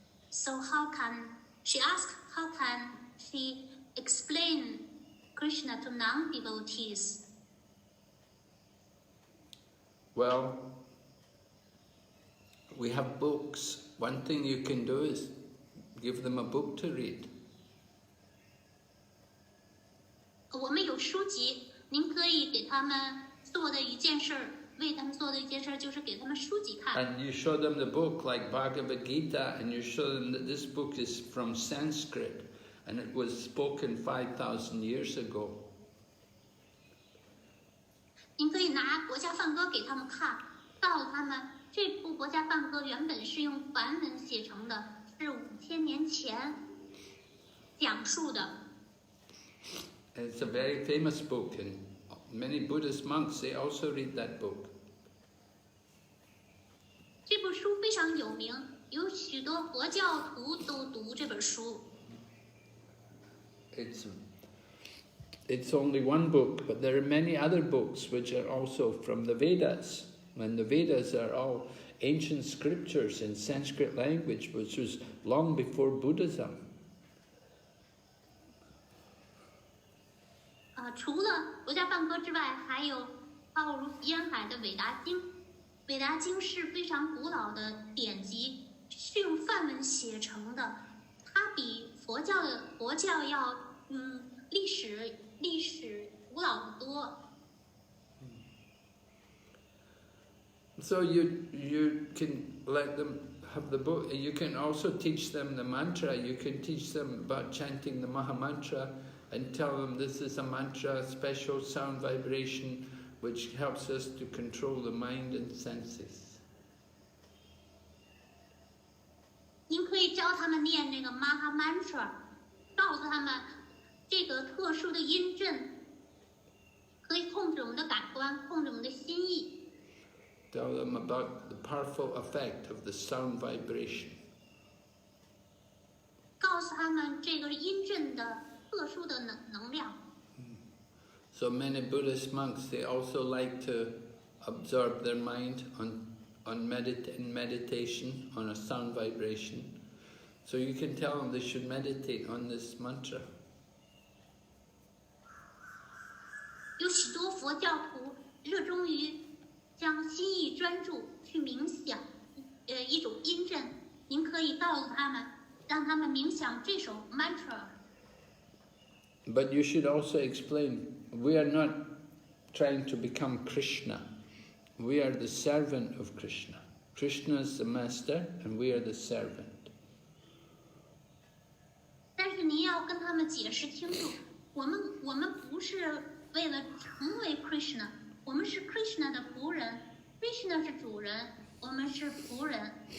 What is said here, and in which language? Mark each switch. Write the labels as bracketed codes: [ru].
[en] So she asked how can she explain Krishna to non-devotees? Well, we have books. One thing you can do is give them a book to read. [zh] 我们有书籍，您可以给他们做的一件事儿，为他们做的一件事儿就是给他们书籍看。 [en] And you show them the book like Bhagavad-gita, and you show them that this book is from Sanskrit, and it was spoken 5,000 years ago. [zh] 您可以拿国家梵歌给他们看，告诉他们这部国家梵歌原本是用梵文写成的，是5000年前讲述的。 [en] It's a very famous book, and many Buddhist monks, they also read that book. [zh] 这部书非常有名，有许多佛教徒都读这本书。 [en] It's only one book, but there are many other books which are also from the Vedas. And the Vedas are all ancient scriptures in Sanskrit language, which was long before Buddhism. [zh] 除了国家梵歌之外，还有浩如烟海的韦达经。韦达经是非常古老的典籍，是用梵文写成的，它比佛教要历史古老得多。 [en] So you can let them have the book. You can also teach them the mantra. You can teach them about chanting the Maha Mantra and tell them this is a mantra, special sound vibration, which helps us to control the mind and senses. [zh] 您可以教他们念这个 Maha Mantra， 告诉他们这个特殊的音阵可以控制我们的感官，控制我们的心意。 [en] Tell them about the powerful effect of the sound vibration. [zh] 告诉他们这个音阵的特殊的能量。 [en] So many Buddhist monks, they also like to absorb their mind in meditation, on a sound vibration. So you can tell them they should meditate on this mantra. [zh] 有许多佛教徒热衷于将心意专注去冥想，一种音阵。您可以告诉他们，让他们冥想这首 mantra。 [en] But you should also explain, we are not trying to become Krishna. We are the servant of Krishna. Krishna is the master and we are the servant. [zh] 但是您要跟他们解释清楚，我们不是为了成为 Krishna， 我们是 Krishna 的仆人 ，Krishna 是主人，我们是仆人。